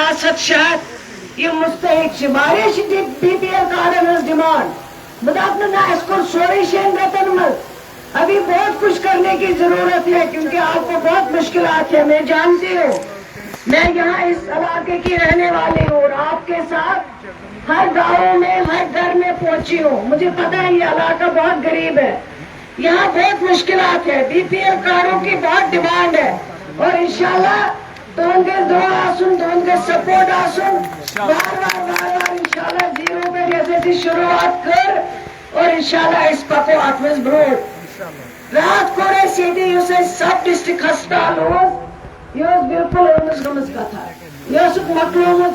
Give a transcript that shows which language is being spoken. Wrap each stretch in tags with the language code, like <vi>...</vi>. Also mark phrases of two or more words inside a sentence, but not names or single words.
<ks>500-600 یہ مستحق چھِ واریاہ چھِ BPL کارڈن ہٕنٛز ڈیمانڈ بہٕ دپہٕ نہٕ نہ اَسہِ کوٚر سورُے 6 رٮ۪تن منٛز ابھی</ks> <ur>بہت کچھ کرنے کی ضرورت ہے کیونکہ آپ کو بہت مشکلات ہیں میں جانتی ہوں میں یہاں اس علاقے کی رہنے والی ہوں اور آپ کے ساتھ ہر گاؤں میں ہر گھر میں پہنچی ہوں مجھے پتا ہے یہ علاقہ بہت غریب ہے یہاں بہت مشکلات ہے BPL کارڈوں کی بہت ڈیمانڈ ہے اور انشاءاللہ</ur> <ks>تُہُنٛد گژھِ دعا آسُن تُہُنٛد گژھِ سپورٹ آسُن بار انشاءاللہ زیٖرو پٮ۪ٹھ یۄس اَسہِ شروعات کٔر اور انشاءاللہ أسۍ پکو اتھ منٛز برٛونٛٹھ رات کوٚر اَسہِ ییٚتہِ یُس اَسہِ سب ڈسٹرکٹ ہسپتال اوس یہِ ٲس بِلکُل أمِس گٔمٕژ کتھا یہِ ٲسٕکھ مۄکلومُت</ks>